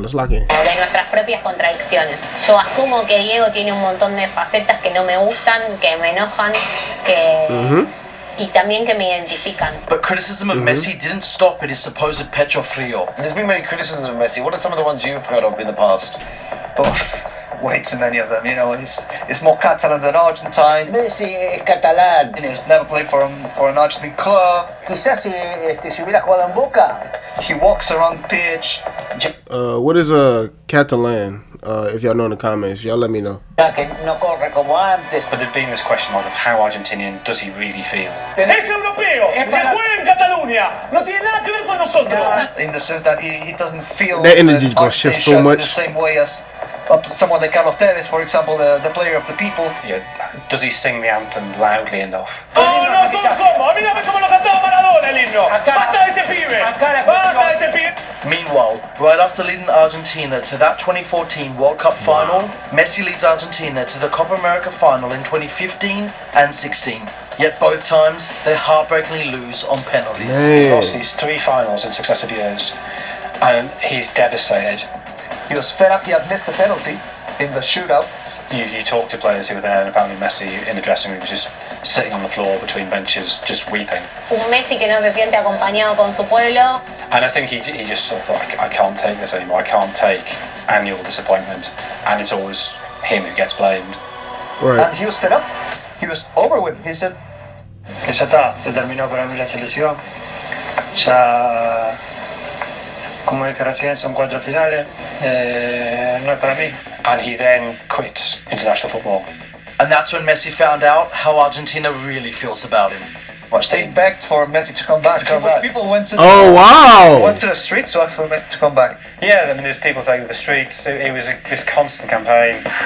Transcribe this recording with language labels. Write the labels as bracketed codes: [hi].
[es] de nuestras propias contradicciones. Yo asumo que Diego tiene un montón de facetas que no me gustan, que me enojan, que y también que me identifican. [en] But criticism of Messi didn't stop at his supposed pecho frio. There's been many criticisms of Messi. What are some of the ones you've heard of in the past? Oh, way too many of them. You know, it's more Catalan than Argentine. [es] Messi es catalán. [en] He's never played for an Argentine club. [es] Quizás si hubiera jugado en Boca. [en] He walks around the pitch. What is a Catalan? If y'all know in the comments, y'all let me know. [es] Que no corre como antes. [en] But there being this question mark of how Argentinian does he really feel? [es] Es europeo, que juega en Cataluña, no tiene nada que ver con nosotros. [en] In the sense that he doesn't feel that energy is gonna shift so much. The same way as someone like Carlos Tevez, for example, the player of the people. Yeah, does he sing the anthem loudly enough? [es] No, ¿cómo? Mírame cómo lo cantaba Maradona el himno. Basta de este pibe. Basta de este pibe. [en] Meanwhile, right after leading Argentina to that 2014 World Cup final, Messi leads Argentina to the Copa America final in 2015 and 16. Yet both times, they heartbreakingly lose on penalties. He's lost these 3 finals in successive years, and he's devastated. He was fed up. He had missed the penalty in the shootout. You talk to players who were there, and apparently Messi in the dressing room was just sitting on the floor between benches, just weeping. [es] Un Messi que no se siente acompañado con su pueblo. [en] And I think he just sort of thought, I can't take this anymore. I can't take annual disappointment, and it's always him who gets blamed. Right. And he was fed up. He was over with. He said, [es] que ya está, se terminó para mí la selección. Ya, como dije recién, son 4 finales. No es para mí. [en] And he then quits international football. And that's when Messi found out how Argentina really feels about him. They begged for Messi to come back. People went to went to the streets to ask for Messi to come back. Yeah, I mean, there's people taking the streets. It was this constant campaign.